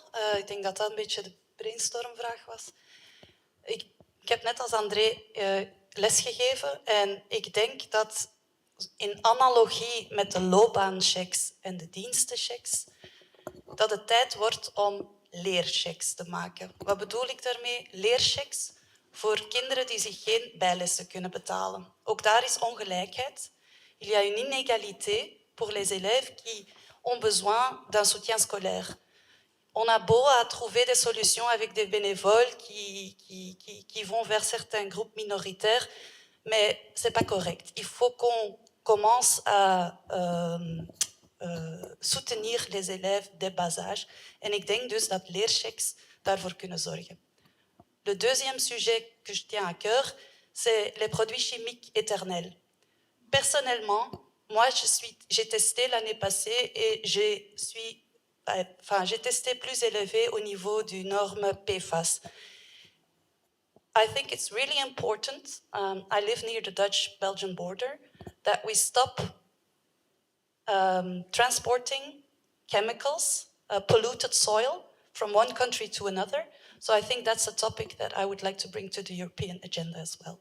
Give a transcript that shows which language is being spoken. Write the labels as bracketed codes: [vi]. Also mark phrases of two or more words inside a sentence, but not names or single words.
[nl] Ik denk dat dat een beetje de brainstormvraag was. Ik heb net als André lesgegeven en ik denk dat in analogie met de loopbaanchecks en de dienstenchecks, dat het tijd wordt om leerchecks te maken. Wat bedoel ik daarmee? Leerchecks voor kinderen die zich geen bijlessen kunnen betalen. Ook daar is ongelijkheid. [fr] Il y a une inégalité pour les élèves qui ont besoin d'un soutien scolaire. On a beau à trouver des solutions avec des bénévoles qui vont vers certains groupes minoritaires, mais ce n'est pas correct. Il faut qu'on commence à soutenir les élèves dès bas âge. [nl] En ik denk dus dat leerchecks daarvoor kunnen zorgen. [fr] Le deuxième sujet que je tiens à cœur, c'est les produits chimiques éternels. Personnellement, moi, j'ai testé l'année passée et j'ai testé plus élevé au niveau du norme PFAS. [en] I think it's really important, I live near the Dutch-Belgian border, that we stop transporting chemicals, polluted soil from one country to another. So I think that's a topic that I would like to bring to the European agenda as well.